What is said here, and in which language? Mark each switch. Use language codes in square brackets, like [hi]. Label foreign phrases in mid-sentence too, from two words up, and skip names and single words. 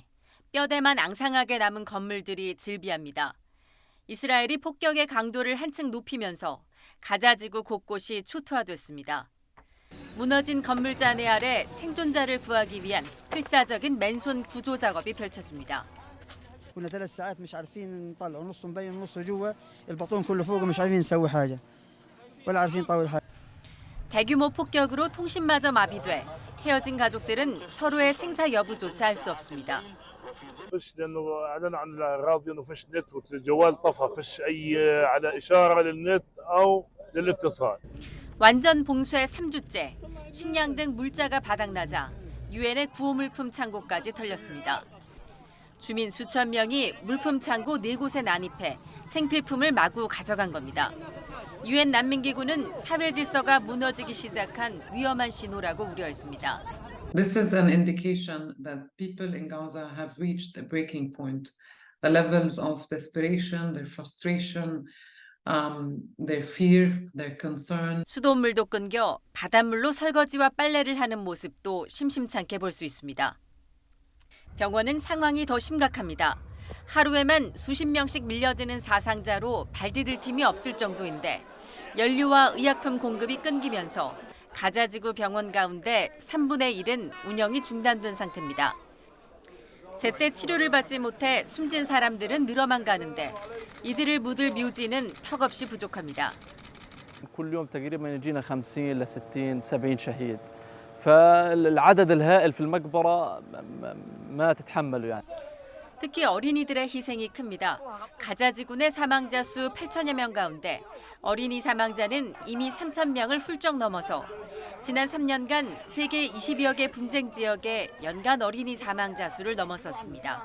[ko] 뼈대만 앙상하게 남은 건물들이 즐비합니다. 이스라엘이 폭격의 강도를 한층 높이면서 가자지구 곳곳이 초토화됐습니다. 무너진 건물 잔해 아래 생존자를 구하기 위한 필사적인 맨손 구조 작업이 펼쳐집니다. [ar] كنا 3 ساعات مش عارفين نطلع نص مبين نص جوا البطون كله فوق مش عارفين نسوي حاجة ولا عارفين نطول حاجة. [ko] 대규모 폭격으로 통신마저 마비돼 헤어진 가족들은 서로의 생사 여부조차 알 수 없습니다. [ar] فش لانه اعلن عن الراضي انه فش نت والجوال طفى فش اي على اشاره للنت او للاتصال. [ko] 완전 봉쇄 3주째, 식량 등 물자가 바닥나자 유엔의 구호물품 창고까지 털렸습니다. 주민 수천 명이 물품 창고 4곳에 난입해 생필품을 마구 가져간 겁니다. 유엔 난민기구는 사회 질서가 무너지기 시작한 위험한 신호라고 우려했습니다. [en] This is an indication that people in Gaza have reached a breaking point. The levels of desperation, their frustration, their fear, their concern. [ko] 수돗물도 끊겨 바닷물로 설거지와 빨래를 하는 모습도 심심찮게 볼 수 있습니다. 병원은 상황이 더 심각합니다. 하루에만 수십 명씩 밀려드는 사상자로 발디딜 틈이 없을 정도인데 연료와 의약품 공급이 끊기면서 가자지구 병원 가운데 3분의 1은 운영이 중단된 상태입니다. 제때 치료를 받지 못해 숨진 사람들은 늘어만 가는데 이들을 묻을 묘지는 턱없이 부족합니다. [ar] كل يوم تقريبا يجينا 50 ل 60 70 شهيد. فالعدد الهائل في المقبرة ما تتحمله يعني. [ko] 특히 어린이들의 희생이 큽니다. 가자지구 내 사망자 수 8천여 명 가운데 어린이 사망자는 이미 3천 명을 훌쩍 넘어서 지난 3년간 세계 20여 개 분쟁 지역의 연간 어린이 사망자 수를 넘어섰습니다.